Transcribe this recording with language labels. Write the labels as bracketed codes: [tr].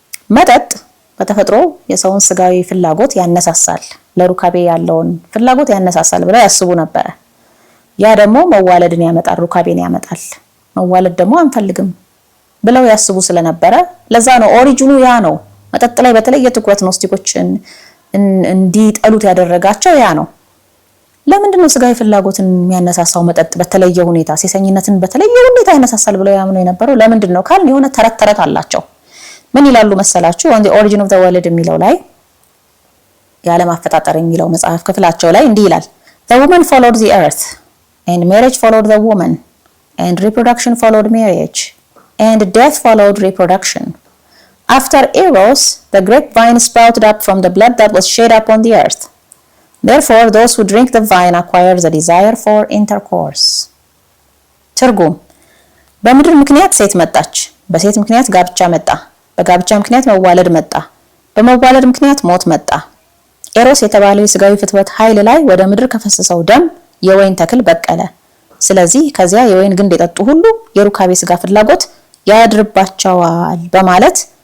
[am] መጠጥ በተፈጥሮ የሰውን ስጋዊ ፍላጎት ያነሳሳል፣ ለሩካቤ ያለውን ፍላጎት ያነሳሳል ብለው ያስቡ ነበር። ያ ደግሞ መዋለድን ያመጣል፣ ሩካቤን ያመጣል። መዋለድ ደግሞ አንፈልግም ብለው ያስቡ ስለነበረ ለዛ ነው ኦሪጂኑ ያ ነው። መጠጥ ላይ በተለየ ትኩረት ኖስቲኮችን እንዲጠሉት ያደረጋቸው ያ ነው። ለምንድን ነው ስጋዊ ፍላጎትን የሚያነሳሳው መጠጥ በተለየ ሁኔታ፣ ሴሰኝነትን በተለየ ሁኔታ ያነሳሳል ብለው ያምኑ የነበረው ለምንድን ነው ካልን የሆነ ተረት አላቸው። ምን ይላሉ መሰላችሁ? [en] on the origin of the world [am] የሚለው ላይ የዓለም አፈጣጠር የሚለው መጽሐፍ ክፍላቸው ላይ እንዲህ ይላል። [en] the woman followed the earth and marriage followed the woman and reproduction followed marriage and death followed reproduction. After Eros, the grapevine sprouted up from the blood that was shed upon the earth. Therefore, those who drink the vine acquire the desire for intercourse. [am] ትርጉም በምድር ምክንያት ሴት መጣች፣ በሴት ምክንያት ጋብቻ መጣ፣ በጋብቻ ምክንያት መዋለድ መጣ፣ በመዋለድ ምክንያት ሞት መጣ። ኤሮስ የተባለው የስጋዊ ፍትወት ኃይል ላይ ወደ ምድር ከፈሰሰው ደም የወይን ተክል በቀለ። ስለዚህ ከዚያ የወይን ግንድ የጠጡ ሁሉ የሩካቤ ስጋ ፍላጎት ያድርባቸዋል በማለት